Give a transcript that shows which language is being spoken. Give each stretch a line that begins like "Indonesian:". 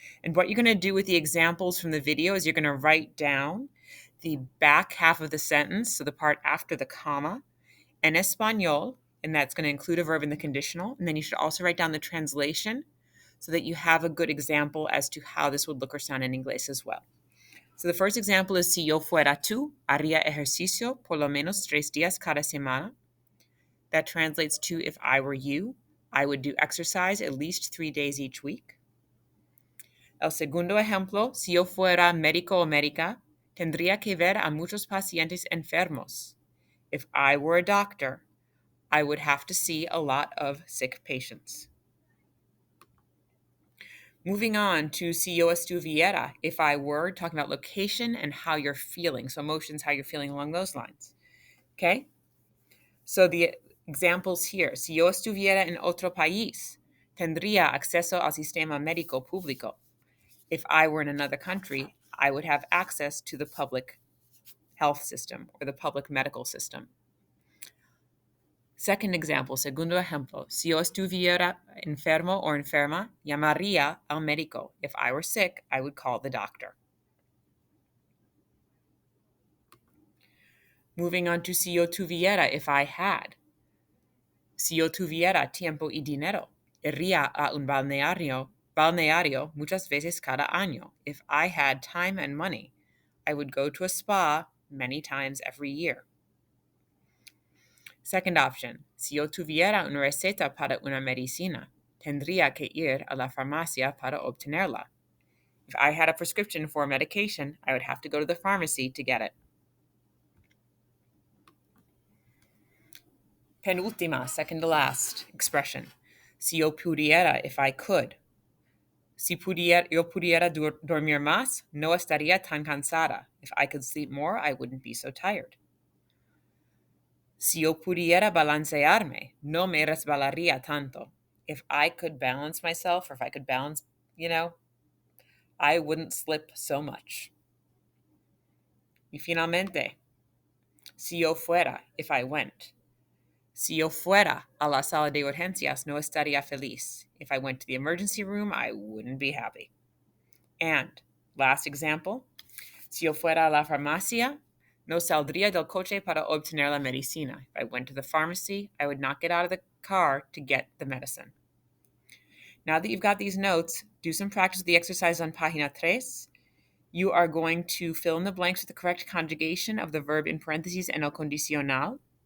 English: And what you're going to do with the examples from the video is you're going to write down the back half of the sentence, so the part after the comma, en español, and that's going to include a verb in the conditional. And then you should also write down the translation so that you have a good example as to how this would look or sound in English as well.
Spanish: So the first example is si yo fuera tú, haría ejercicio por lo menos 3 días cada semana.
English: That translates to if I were you, I would do exercise at least 3 days each week.
Spanish: El segundo ejemplo, si yo fuera médico o médica, tendría que ver a muchos pacientes enfermos.
English: If I were a doctor, I would have to see a lot of sick patients. Moving on to si yo estuviera, if I were, talking about location and how you're feeling. So emotions, how you're feeling along those lines. Okay? So the examples here.
Spanish: Si yo estuviera en otro país, tendría acceso al sistema médico público.
English: If I were in another country, I would have access to the public health system or the public medical system.
Spanish: Second example, segundo ejemplo, si yo estuviera enfermo or enferma, llamaría al médico.
English: If I were sick, I would call the doctor. Moving on to si yo tuviera, if I had.
Spanish: Si yo tuviera tiempo y dinero, iría a un balneario muchas veces cada año.
English: If I had time and money, I would go to a spa many times every year.
Spanish: Second option, si yo tuviera una receta para una medicina, tendría que ir a la farmacia para obtenerla.
English: If I had a prescription for a medication, I would have to go to the pharmacy to get it. Penúltima, second to last expression. Si yo pudiera, if I could.
Spanish: Si yo pudiera dormir más, no estaría tan cansada.
English: If I could sleep more, I wouldn't be so tired. Si yo pudiera balancearme, no me resbalaría tanto. If I could balance myself, or if I could balance, I wouldn't slip so much.
Spanish: Y finalmente, si yo fuera, if I went. Si yo fuera a la sala de urgencias, no estaría feliz.
English: If I went to the emergency room, I wouldn't be happy.
Spanish: And last example, si yo fuera a la farmacia, no saldría del coche para obtener la medicina.
English: If I went to the pharmacy, I would not get out of the car to get the medicine. Now that you've got these notes, do some practice with the exercise on página 3. You are going to fill in the blanks with the correct conjugation of the verb in parentheses and el condicional.